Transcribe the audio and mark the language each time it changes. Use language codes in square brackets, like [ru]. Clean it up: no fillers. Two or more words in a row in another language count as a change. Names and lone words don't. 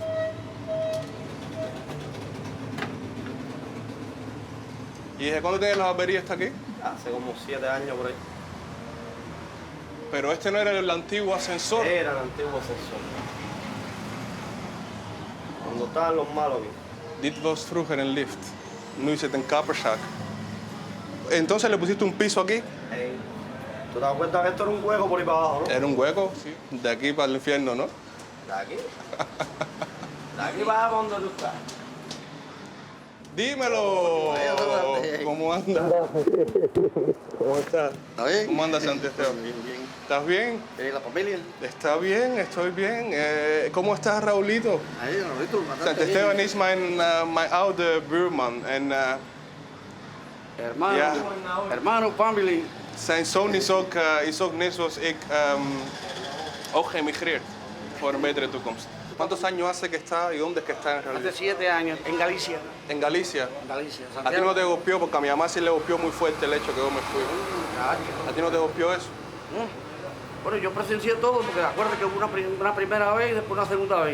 [es] ¿Y desde cuándo tienes la barbería hasta aquí? Hace como 7 años por ahí. Pero este no era el antiguo ascensor. Era el antiguo ascensor. Cuando estaban los malos aquí. [nl] Dit was vroeger een lift. Nu is het een kapperzak. [es] Entonces le pusiste un piso aquí. Hey. ¿Tú te das cuenta que esto era un hueco por ahí para abajo, no? Era un hueco, sí. De aquí para el infierno, ¿no? De aquí. De aquí para abajo donde tú estás. Dímelo. ¿Cómo anda? ¿Cómo estás? ¿Está bien? ¿Cómo anda Santiago? Bien, bien. ¿Estás bien? ¿Y la familia? Está bien, estoy bien. ¿Cómo estás, Raulito? Ahí, Raulito, bastante [nl] Santiago [es] bien. [nl] is mijn oude buurman. En, [es] Hermano, [nl] ja, [es] hermano, family. [nl] zijn zoon is ook net zoals ik ook geëmigreerd voor een betere toekomst. [es] ¿Cuántos años hace que está y dónde es que está en realidad? Hace 7 años, en Galicia. En Galicia. En Galicia, A ti no te golpeó porque a mi mamá sí le golpeó muy fuerte el hecho que yo me fui. ¿A ti no te golpeó eso? Bueno, yo presencié todo porque acuérdate que hubo una primera vez y después una segunda vez.